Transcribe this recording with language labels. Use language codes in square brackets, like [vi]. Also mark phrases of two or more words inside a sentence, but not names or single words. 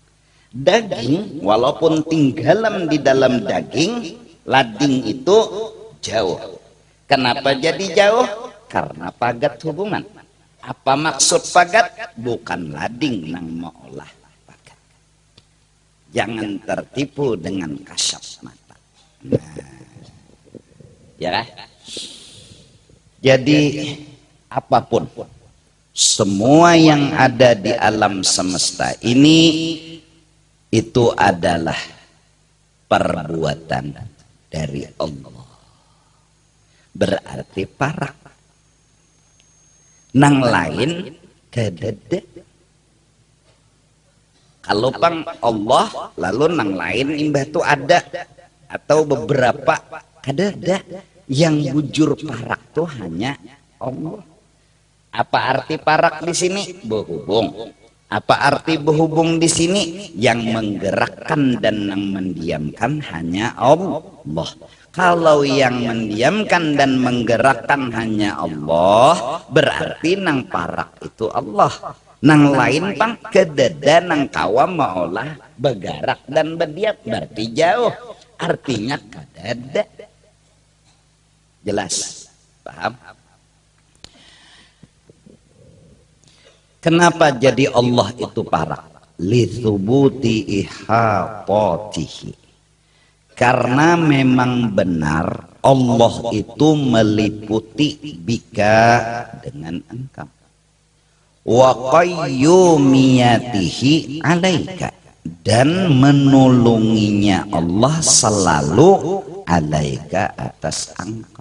[bjn] Daging walaupun tinggalam di dalam daging, lading itu jauh. Kenapa jadi jauh? Karena pagat hubungan. Apa maksud pagat? Bukan lading nang maulah pagat. Jangan tertipu dengan kasat mata. Nah, ya. [id] Jadi apapun, semua yang ada di alam semesta ini itu adalah perbuatan dari Allah. [bjn] Berarti parak. Nang lain kedede. Kalau pang Allah lalu nang lain imbah tu ada atau beberapa kadada. Yang bujur parak tuh hanya Allah. Apa arti parak di sini? Berhubung. [id] Apa arti berhubung di sini? Yang menggerakkan dan yang mendiamkan hanya Allah. Kalau yang mendiamkan dan menggerakkan hanya Allah, [bjn] berarti nang parak itu Allah. Nang lain pang kededa nang kawa maulah bergerak dan berdiam, berarti jauh. Artinya kadada. Jelas? Paham? Kenapa jadi Allah itu parak? [ar] Lithubuti ihapatihi. [id] Karena memang benar Allah itu meliputi bika dengan engkau. [ar] Wa qayyumiyatihi alaika. [id] Dan menolonginya Allah selalu alaika atas engkau.